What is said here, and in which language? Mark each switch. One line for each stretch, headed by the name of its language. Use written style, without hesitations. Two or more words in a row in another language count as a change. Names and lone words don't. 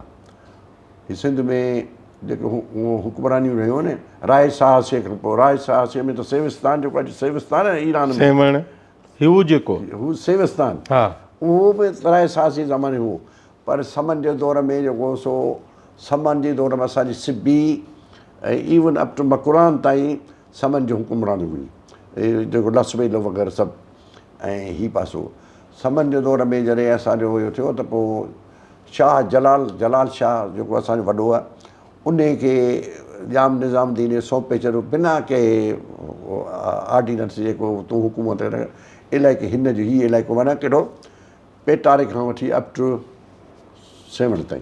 Sindhi: हीअ सिंध में जेको हुकुमरानियूं रहियूं न, राय शाह से खां पोइ राय शाह से में त सेविस्तान जेको अॼु सेविस्तान आहे ईरान में, हू जेको हू सेविस्तान, उहो बि राय शाह जे ज़माने हुओ। पर समन जे दौर में जेको सो समन जे दौर में असांजी सिबी ऐं
English: even up to
Sindhi: मक़ुरान ताईं समन जी हुकुमरानी हुई, जेको लसबेल वग़ैरह सभु। ऐं हीउ पासो समन जे दौर में जॾहिं असांजो इहो थियो त पोइ शाह जलाल शाह जेको असांजो वॾो आहे, उन खे जाम निज़ामुद्दीन सौंपे छॾियो बिना के ऑर्डिनेंस, जेको तूं हुकूमत इलाइक़े हिन जो हीउ इलाइक़ो माना कहिड़ो पेटारे खां वठी
English: up to
Sindhi: सेवण ताईं।